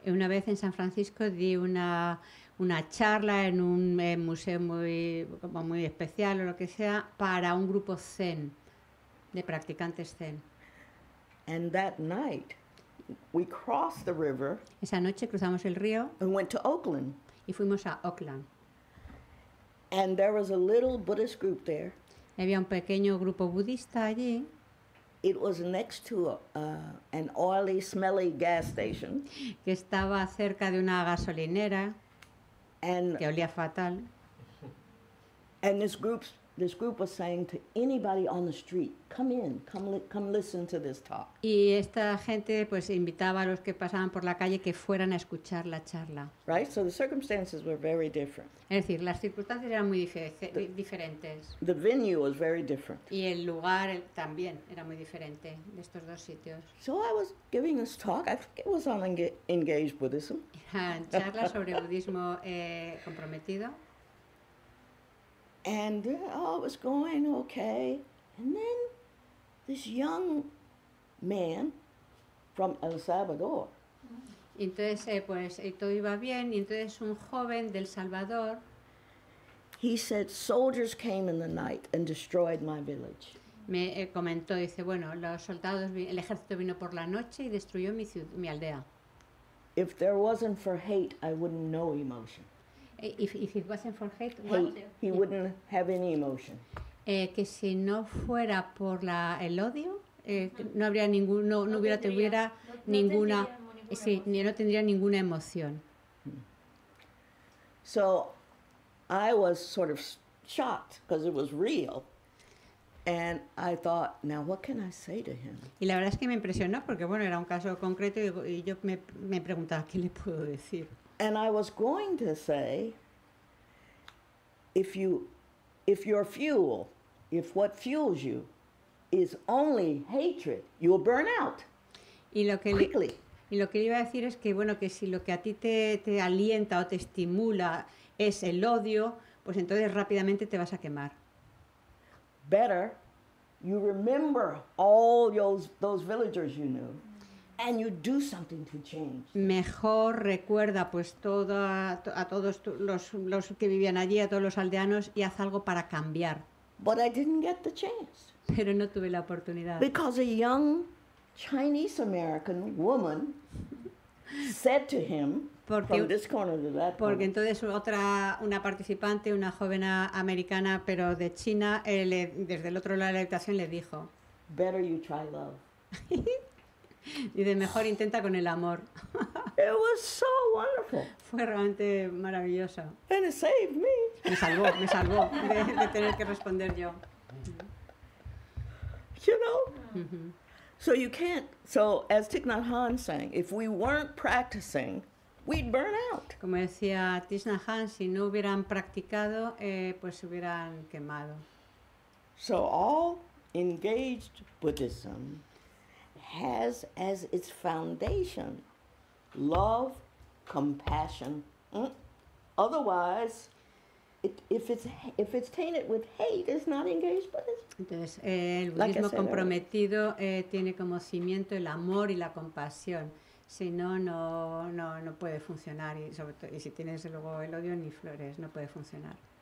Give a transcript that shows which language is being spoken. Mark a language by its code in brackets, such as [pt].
[es] Una vez en San Francisco di una charla en un museo muy especial o lo que sea para un grupo Zen, de practicantes Zen. [en] And that night, we crossed the river [es] Esa noche cruzamos el río [en] and went to Oakland. [es] y fuimos a Oakland. [en] And there was a little Buddhist group there. [es] Había un pequeño grupo budista allí. [en] It was next to an oily, smelly gas station. [es] Que estaba cerca de una gasolinera [en] And, [es] que olía fatal. [en] and this group was saying to anybody on the street, come in, come listen to this talk. [es] Y esta gente pues invitaba a los que pasaban por la calle que fueran a escuchar la charla. [en] Right? So the circumstances were very different. [es] Es decir, las circunstancias eran muy diferentes. [en] The venue was very different. [es] Y el lugar también era muy diferente de estos dos sitios. [en] So I was giving this talk. I think it was on engaged Buddhism. [es] Eran charlas sobre budismo comprometido. [en] And it was going okay. And then this young man from El Salvador, [es] Y entonces, todo iba bien. Y entonces un joven del Salvador [en] he said, soldiers came in the night and destroyed my village. [es] me comentó, dice, bueno, el ejército vino por la noche y destruyó mi aldea. [en] If there wasn't for hate, I wouldn't know emotion. If it wasn't for hate, what? Hate, he wouldn't have any emotion. [es] Que si no fuera por el odio, no habría tuviera ninguna, sí, no tendría ninguna emoción. [en] So I was sort of shocked because it was real. And I thought, now what can I say to him? [es] Y la verdad es que me impresionó porque, bueno, era un caso concreto y yo me preguntaba, ¿qué le puedo decir? [en] And I was going to say, if your fuel, if what fuels you is only hatred, you'll burn out [es] Y lo que [en] quickly. [es] le iba a decir es que, bueno, que si lo que a ti te alienta o te estimula es el odio, pues entonces rápidamente te vas a quemar. [en] Better, you remember all those villagers you knew, and you do something to change. [es] Mejor recuerda pues a todos los que vivían allí, a todos los aldeanos, y haz algo para cambiar. [en] But I didn't get the chance [es] Pero no tuve la oportunidad. [en] because a young Chinese American woman said to him [es] Porque- [en] from this corner to that [es] Porque [en] corner, [es] entonces una participante, una joven americana, pero de China, desde el otro lado de la habitación le dijo, [en] better you try love. [es] y de mejor intenta con el amor. [en] It was so wonderful. [es] Fue realmente maravilloso. [en] And it saved me. [es] Me salvó de tener que responder yo. [en] You know? So you can't, so as Thich Nhat Hanh sang, if we weren't practicing, we'd burn out. [es] Como decía Thich Nhat Hanh, si no hubieran practicado, pues se hubieran quemado. [en] So all engaged Buddhism has as its foundation love, compassion. Otherwise, if it's tainted with hate, it's not engaged Buddhism. [es] Entonces, el [en] Like I [es] budismo [en] said [es] comprometido tiene como cimiento el amor y la compasión. Si no, no puede funcionar. Y, sobre todo, y si tienes luego el odio ni flores, no puede funcionar.